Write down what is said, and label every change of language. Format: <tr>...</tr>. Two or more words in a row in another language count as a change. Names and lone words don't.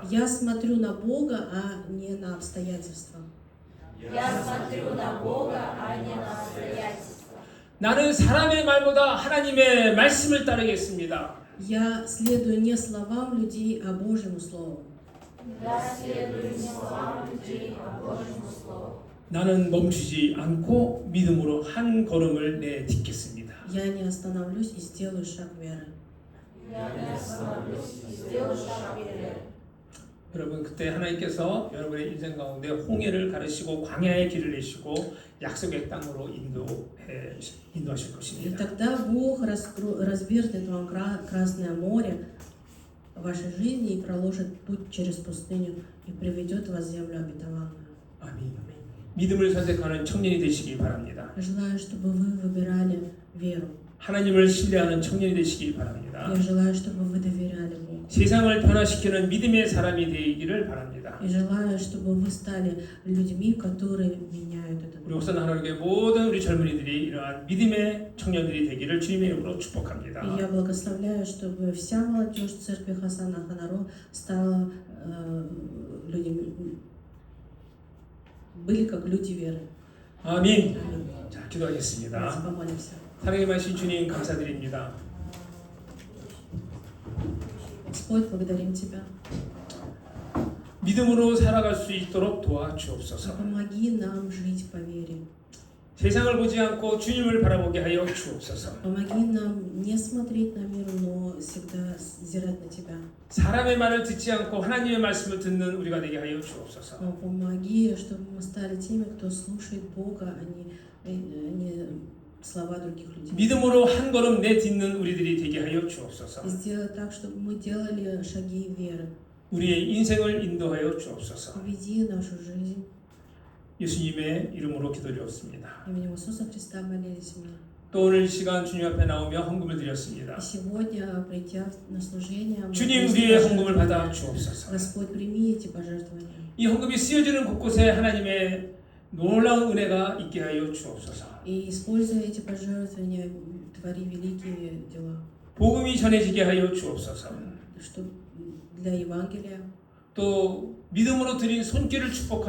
<ru>Я смотрю на Бога, а не на обстоятельства.</ru> <ko>나는 사람의 말보다 하나님의 말씀을 따르겠습니다.</ko> <ru>Я следую не словам людей, а Божьему Слову.</ru> <ko>나는 멈추지 않고 믿음으로 한 걸음을 내딛겠습니다.</ko> <ru>Я не остановлюсь и сделаю шаг веры.</ru> <ko>여러분, 그때 하나님께서 여러분의 인생 가운데 홍해를 가르시고 광야의 길을 내시고 약속의 땅으로 인도하실</ko> <ru>И</ru> <ko>것입니다.</ko> <ru>тогда Бог развернет вам Красное море в вашей жизни и проложит путь через пустыню и приведет вас в землю обетованную.</ru> <ko>아멘. 믿음을 선택하는 청년이 되시기 바랍니다.</ko> <ru>Желаю, чтобы вы выбирали веру.</ru> <ko>하나님을 신뢰하는 청년이 되시기 바랍니다.</ko> <ru>Я желаю, чтобы вы доверяли Богу.</ru> <ko>세상을 변화시키는 믿음의 사람이 되기를 바랍니다.</ko> <ru>И желаю, чтобы вы стали людьми, которые меняют этот</ru> <ko>우리</ko> <ru>мир.</ru> <ko>옥산 하나님께 모든 우리 젊은이들이 이러한 믿음의 청년들이 되기를 주님의 이름으로 축복합니다.</ko> <ru>И я благословляю, чтобы вся молодежь церкви Хасана Ханаро стала людьми, были как люди веры.</ru> <ko>아멘.</ko> <ru>Аминь.</ru> <ko>자,</ko> <ru>Давайте</ru> <ko>기도하겠습니다.</ko> <ru>помолимся.</ru> <ko>사랑의 많으신 주님 감사드립니다.</ko> <ru>Господь, благодарим Тебя.</ru> <ko>믿음으로 살아갈 수 있도록 도와주옵소서.</ko> <ru>Помоги нам жить по вере.</ru> <ko>세상을 보지 않고 주님을 바라보게 하여 주옵소서.</ko> <ru>Помоги нам не смотреть на мир, но всегда взирать на Тебя.</ru> <ko>사람의 말을 듣지 않고 하나님의 말씀을 듣는 우리가 되게 하여 주옵소서.</ko> <ru>Но помоги, чтобы мы стали теми, кто слушает Бога, а не слова других людей.</ru> <ko>믿음으로 한 걸음 내딛는 우리들이 되게 하여 주옵소서.</ko> <ru>И сделай так, чтобы мы делали шаги веры.</ru> <ko>우리의 인생을 인도하여 주옵소서.</ko> <ru>Веди нашу жизнь.</ru> <ko>예수님의 이름으로 기도드렸습니다.</ko> <ru>Именем Иисуса Христа молились мы.</ru> <ko>또 오늘 이 시간 주님 앞에 나오며 헌금을 드렸습니다.</ko> <ru>И сегодня, придя на служение, мы</ru> <ko>주님</ko> <ru>просим</ru> <ko>우리의</ko> <ru>пожертвования.</ru> <ko>헌금을 받아 주옵소서.</ko> <ru>Господь, прими эти пожертвования.</ru> <ko>이 헌금이 쓰여지는 곳곳에 하나님의 놀라운 은혜가 있게 하여 주옵소서.</ko> <ru>И используя эти пожертвования, твори великие дела.</ru> <ko>복음이 전해지게 하여 주옵소서.</ko> <ru>Что для Евангелия.</ru> <ko>또 믿음으로 드린 손길을 축복하여</ko>